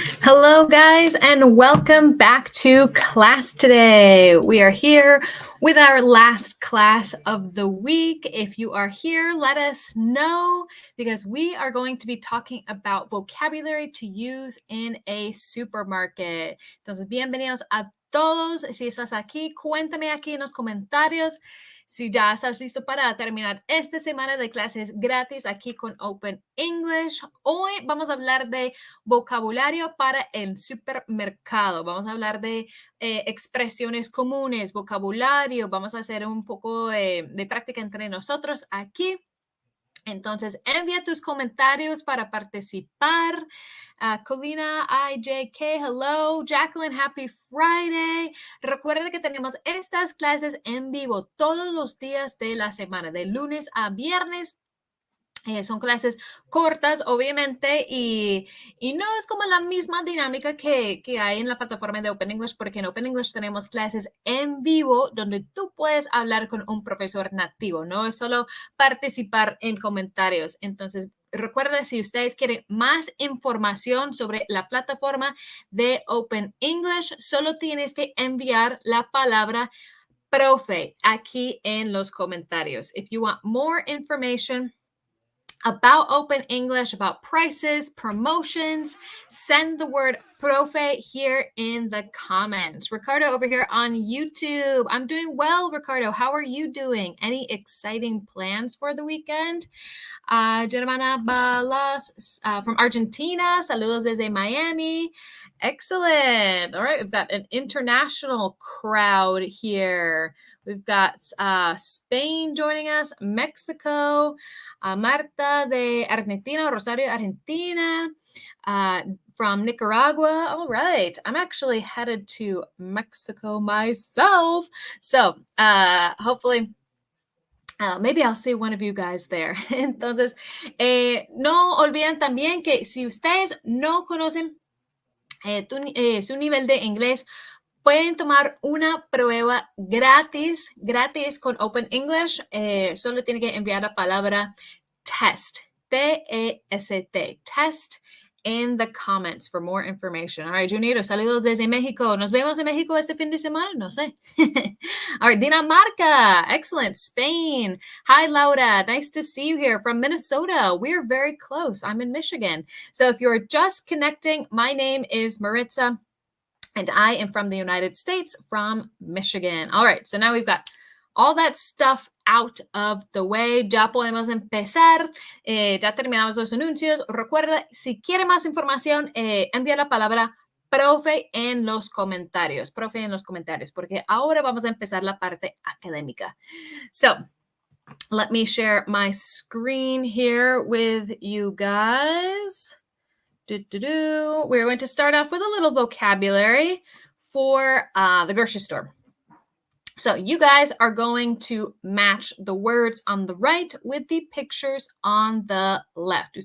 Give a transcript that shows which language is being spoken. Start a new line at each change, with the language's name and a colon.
English: Hello, guys, and welcome back to class today. We are here with our last class of the week. If you are here, let us know because we are going to be talking about vocabulary to use in a supermarket.
Spanish: Entonces, bienvenidos a todos. Si estás aquí, cuéntame aquí en los comentarios si ya estás listo para terminar esta semana de clases gratis aquí con Open English. Hoy vamos a hablar de vocabulario para el supermercado. Vamos a hablar de expresiones comunes, vocabulario. Vamos a hacer un poco de práctica entre nosotros aquí. Entonces, envía tus comentarios para participar.
English: Colina, IJK, hello. Jacqueline, happy Friday.
Spanish: Recuerden que tenemos estas clases en vivo todos los días de la semana, de lunes a viernes. Son clases cortas, obviamente, y no es como la misma dinámica que hay en la plataforma de Open English, porque en Open English tenemos clases en vivo donde tú puedes hablar con un profesor nativo, no es solo participar en comentarios. Entonces, recuerda, si ustedes quieren más información sobre la plataforma de Open English, solo tienes que enviar la palabra profe aquí en los comentarios.
English: If you want more information about Open English, about prices, promotions, send the word profe here in the comments. Ricardo over here on YouTube. I'm doing well, Ricardo. How are you doing? Any exciting plans for the weekend? Germana Balas from Argentina.
Spanish: Saludos desde Miami.
English: Excellent. All right, we've got an international crowd here. We've got Spain joining us, Mexico, Marta de Argentina, Rosario, Argentina, from Nicaragua. All right. I'm actually headed to Mexico myself. So hopefully, maybe I'll see one of you guys there.
Spanish: Entonces, no olviden también que si ustedes no conocen su nivel de inglés, pueden tomar una prueba gratis con Open English. Solo tienen que enviar la palabra test, T-E-S-T, test
English: in the comments for more information. All right,
Spanish: Junito, saludos desde México. ¿Nos vemos en México este fin de semana? No sé.
English: All right, Dinamarca, excellent. Spain. Hi, Laura. Nice to see you here from Minnesota. We're very close. I'm in Michigan. So if you're just connecting, my name is Maritza, and I am from the United States, from Michigan. All right, so now we've got all that stuff out of the way.
Spanish: Ya podemos empezar. Ya terminamos los anuncios. Recuerda, si quiere más información, envía la palabra profe en los comentarios. Profe en los comentarios, porque ahora vamos a empezar la parte académica.
English: So, let me share my screen here with you guys. We're going to start off with a little vocabulary for the grocery store. So you guys are going to match the words on the right with the pictures on the left.